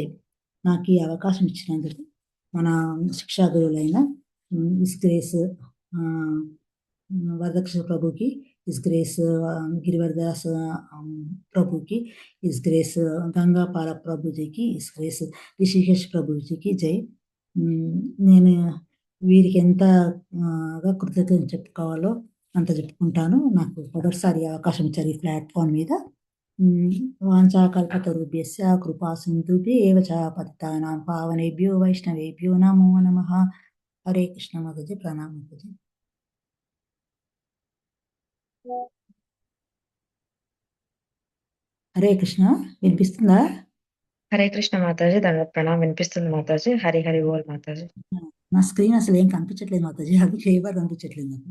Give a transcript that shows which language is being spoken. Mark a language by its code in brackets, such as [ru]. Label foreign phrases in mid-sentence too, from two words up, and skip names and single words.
[te] నాకు ఈ అవకాశం ఇచ్చినందుకు మన శిక్షా గురువులైన [en] His Grace [te] వరదక్షిణ ప్రభుకి, [en] His Grace [te] గిరివర్దాస్ ప్రభుకి, [en] His Grace [te] గంగాపాల ప్రభుజీకి, [en] His Grace [te] రిషికేష్ ప్రభుజీకి జై. నేను వీరికి ఎంతగా కృతజ్ఞతలు చెప్పుకోవాలో అంత చెప్పుకుంటాను. నాకు మొదటిసారి అవకాశం ఇచ్చారు ఈ ప్లాట్‌ఫార్మ్ మీద. [sa] వాంఛాకల్పతరుభ్యశ్చ కృపా సింధుభ్యేవ చ పతితానాం పావనేభ్యో వైష్ణవేభ్యో నమో నమః. హరే కృష్ణ [te] మాతాజీ. ప్రణామం మాతాజీ. [sa] హరే కృష్ణ. [te] వినిపిస్తుందా? [sa] హరే కృష్ణ [te] మాతాజీ. దండవత్ ప్రణామం. వినిపిస్తుంది మాతాజీ. [hi] हरि हरि बोल [te] మాతాజీ. నా స్క్రీన్ అసలు ఏం కనిపించట్లేదు మాతాజీ. అది ఫేవర్ కనిపించట్లేదు నాకు.